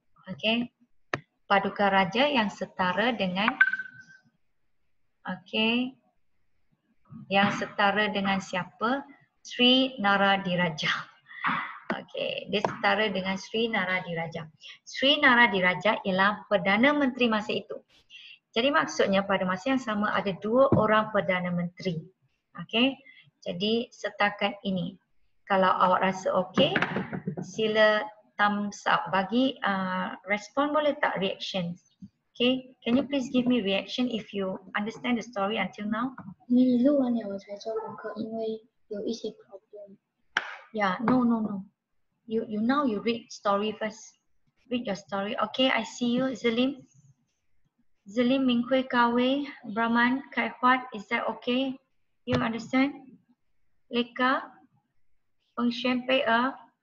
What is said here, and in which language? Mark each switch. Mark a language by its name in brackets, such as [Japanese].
[Malay] Okey. Paduka Raja yang setara dengan yang setara dengan siapa? Sri Naradiraja. Okey, dia setara dengan Sri Naradiraja. Sri Naradiraja ialah Perdana Menteri masa itu. Jadi maksudnya pada masa yang sama ada 2 orang Perdana Menteri. Okey. Jadi setakat ini. Kalau awak rasa okey, sila thumbs up. Bagi respon boleh tak reaction? [English] Okay, can you please give me reaction if you understand the story until now? [Chinese] 你录完了我才做功课，因为有一些 problem。 [English] Yeah, no. You now you read story first. Read your story. Okay, I see you, Zalim. Zalim, Minghui, Kawe, Brahman, Kaihuat, is that okay? You understand? Leka, Peng Xuan, Pei Er.